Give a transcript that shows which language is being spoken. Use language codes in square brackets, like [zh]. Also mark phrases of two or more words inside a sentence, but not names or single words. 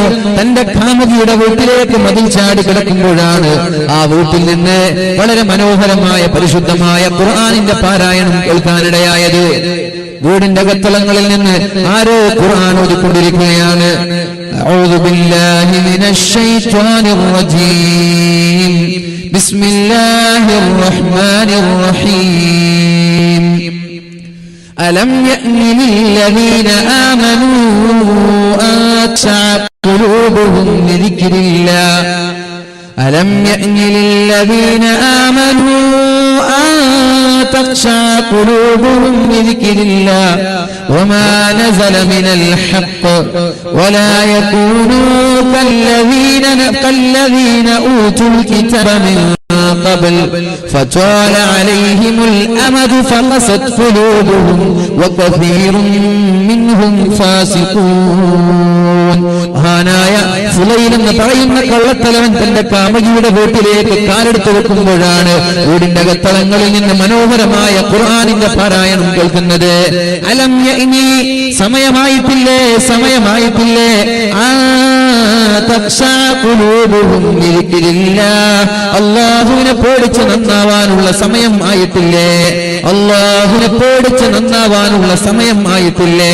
[ml] തന്റെ കാമുകിയുടെ വീട്ടിലേക്ക് മതിൽ ചാടി കിടക്കുമ്പോഴാണ് ആ വീട്ടിൽ നിന്ന് വളരെ മനോഹരമായ പരിശുദ്ധമായ ഖുർആനിന്റെ പാരായണം കേൾക്കാനിടയായത്. വീടിന്റെ അകത്തളങ്ങളിൽ നിന്ന് ആരോ ഖുർആൻ ഓതിക്കൊണ്ടിരിക്കുകയാണ്. [ar] أعوذ بالله من الشيطان الرجيم، بسم الله الرحمن الرحيم. ألم يأن للذين آمنوا أن تخشع قلوبهم لذكر الله ألم يأن للذين آمنوا أن تخشع قلوبهم لذكر الله وما نزل من الحق ولا يكونوا كالذين أوتوا الكتاب من قبل فطال عليهم الأمد فقست قلوبهم وكثير منهم فاسقون. [ml] മഹാനായ ഫുലൈൽ എന്ന് പറയുന്ന കള്ളത്തലവൻ തന്റെ കാമുകിയുടെ വീട്ടിലേക്ക് കാലെടുത്ത് വെക്കുമ്പോഴാണ് വീടിന്റെ അകത്തളങ്ങളിൽ നിന്ന് മനോഹരമായ ഖുർആനിന്റെ പാരായണം കേൾക്കുന്നത്. [ar] ألم يأن, [ml] സമയമായിട്ടില്ലേ, സമയമായിട്ടില്ലേ, അല്ലാഹുവിനെ പേടിച്ച് നന്നാവാനുള്ള സമയം ആയിട്ടില്ലേ, അല്ലാഹുവിനെ പേടിച്ച് നന്നാവാനുള്ള സമയം ആയിട്ടില്ലേ.